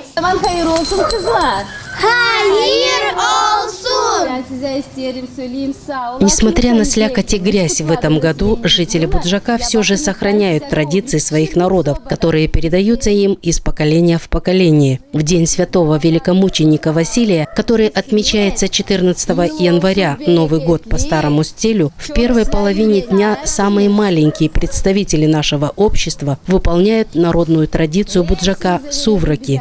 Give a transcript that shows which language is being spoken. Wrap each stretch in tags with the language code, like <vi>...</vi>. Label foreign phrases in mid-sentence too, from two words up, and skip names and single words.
<gag>Bayram hayırlı olsun kızlar. Hayır olsun! Ben size isterim söyleyeyim sağ olun.</gag> <ru>Несмотря на слякоть и грязь в этом году, жители Буджака все же сохраняют традиции своих народов, которые передаются им из поколения в поколение. В день святого великомученика Василия, который отмечается 14 января, Новый год по старому стилю, в первой половине дня самые маленькие представители нашего общества выполняют народную традицию Буджака – сувраки.</ru>